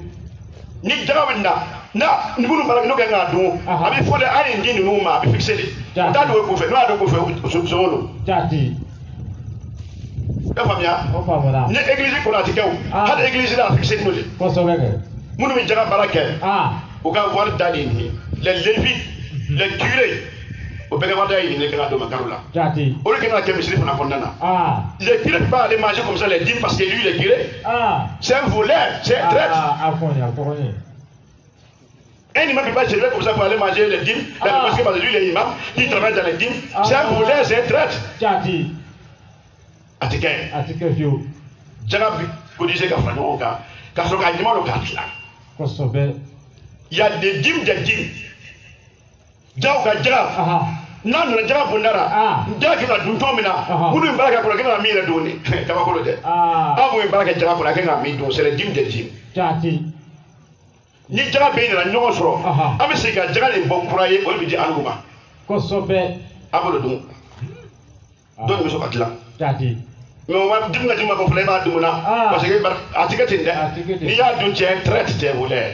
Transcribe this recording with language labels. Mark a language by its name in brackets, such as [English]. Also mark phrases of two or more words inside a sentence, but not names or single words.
[Bambara] ni jaga bɛ na minnu baara n'o kɛ k'a dun a bɛ fɔ de a ye nin di ninnu ma a bɛ fixe de. o t'a dogo k'u fɛ n'o y'a dogo k'u fɛ sɔngɔ don. jaati. i y'a faamuya. o faamuna. ni église kɔnɔ a tɛ kɛ o hali église la a fixe n'o de. kosɛbɛ kɛ. minnu bɛ jaga baara kɛ. o ka wari da de nin ye [French] les lévites les curés [Bambara] o bɛɛ ka wari da ye nin de kan ka don makaro la. jaati. olu kan ka kɛ misiri fana kɔnɔna na. [French] les curés ne peuvent pas aller manger comme ça les dîmes parce que lui les curés. c'est un voleur c'est un traître. [Bambara] a kɔni. [French] Un imam ne peut pas servir comme ça pour aller manger les dîmes, parce que lui, les imams, qui travaille dans les dîmes, c'est un voleur, c'est un traître. [Bambara] Jaati. Atike fiu. Jaga kodise ka fara ɲɔgɔn kan ka sɔrɔ ka ɲuman dɔ k'a dilan. Kosɛbɛ. [French] Il y a des dîmes des dîmes. [Bambara] Jaw ka jaga. N'a nana jaga bonda la. Jaga kan ka dun cogo min na. Minnu ye baara kɛ a kɔnɔ a kan ka min yɛrɛ don ni kabakolo tɛ. Aw minnu ye baara kɛ jaga kɔnɔ a kan ka min don [French] c'est les dîmes des dîmes. [Bambara] Jaati. Ni jaga bɛ nana ɲɔgɔn sɔrɔ an bɛ segin ka jaga de bɔ kura ye o de bɛ di anw ma. Kosɛbɛ. A b'o de dun dɔw bɛ sɔn ka dilan. Jaati. mais o ma dum ka di ma ko fila i b'a dun na [French] parce que [Bambara] a tɛ kɛ ten dɛ n'i y'a dun cɛ traite tɛ voleur.